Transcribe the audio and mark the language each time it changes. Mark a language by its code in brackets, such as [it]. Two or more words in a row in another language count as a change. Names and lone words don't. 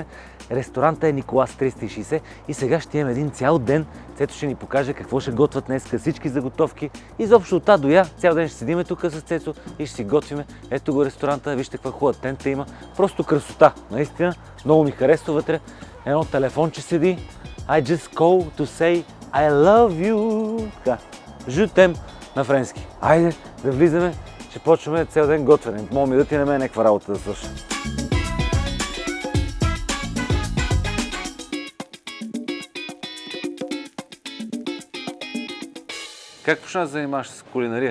[bg] Ресторантът е Николас 360 и сега ще имаме един цял ден. Цето ще ни покаже какво ще готвят днес, всички заготовки. Изобщо от А до Я, цял ден ще седиме тук с Цецо и ще си готвиме. Ето го ресторанта, вижте каква хубава тента има. Просто красота, наистина. Много ми харесва вътре. Едно телефонче седи. [en] I just call to say I love you. [bg] Така, [fr] je t'aime [bg] на френски. Айде да влизаме, ще почваме цял ден готвене. Мога ми да ти на мен някаква работа да свърша. Как почна да занимаваш с кулинария?